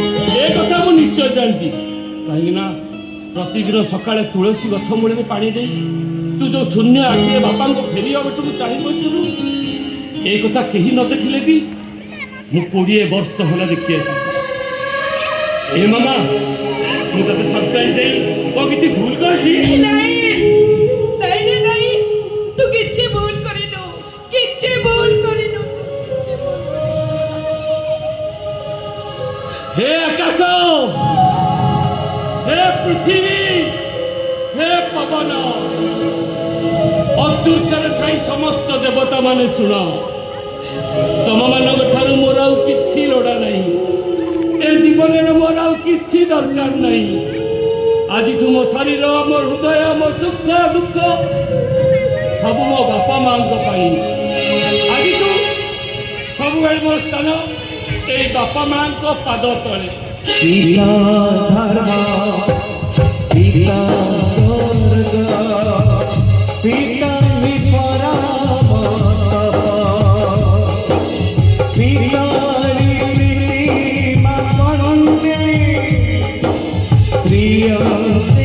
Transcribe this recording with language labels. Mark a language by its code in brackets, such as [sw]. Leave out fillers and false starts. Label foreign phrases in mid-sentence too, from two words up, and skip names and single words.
[or] ଏ କଥା ମୁଁ ନିଶ୍ଚୟ ଜାଣିଛି, କାହିଁକି ନା ପ୍ରତିଦିନ ସକାଳେ ତୁଳସୀ ଗଛ ମୂଳରେ ପାଣି ଦେଇ ତୁ ଯୋଉ ଶୂନ୍ୟ ଆଖିରେ ବାପାଙ୍କୁ ଫେରିବା ବାଟକୁ ଚାହିଁ ବସିଥିଲୁ, ଏ କଥା କେହି ନ ଦେଖିଲେ ବି ମୁଁ 20 ବର୍ଷ ହେଲା ଦେଖି ଆସିଛି। ଏ ମାମା ମୁଁ ତତେ ସରପ୍ରାଇଜ ଦେଇ କଣ କିଛି ଭୁଲ କରିଛି? ତୁ କିଛି ଭୁଲ କରିନୁ, କିଛି ଭୁଲ କରିନୁ। [sa] हे आकाश, हे पृथ्वी, हे पवन, [or] ଅଦୃଶ୍ୟରେ ଥାଇ ସମସ୍ତ ଦେବତା ମାନେ ଶୁଣ, ତମମାନଙ୍କ ଠାରୁ ମୋର ଆଉ କିଛି ଲୋଡ଼ା ନାହିଁ। ଏ ଜୀବନରେ ମୋର ଆଉ କିଛି ଦରକାର ନାହିଁ। ଆଜିଠୁ ମୋ ଶରୀର, ମୋ ହୃଦୟ, ମୋ ସୁଖ ଦୁଃଖ ସବୁ ମୋ ବାପା ମାଙ୍କ ପାଇଁ। ଆଜିଠୁ ସବୁବେଳେ ମୋ ସ୍ଥାନ ଏଇ ବାପା ମାଙ୍କ ପାଦ ତଳେ। [sa] पिता धर्म पिता स्वर्ग पिता हि पराम पितारी प्रीति माकंदे प्रिय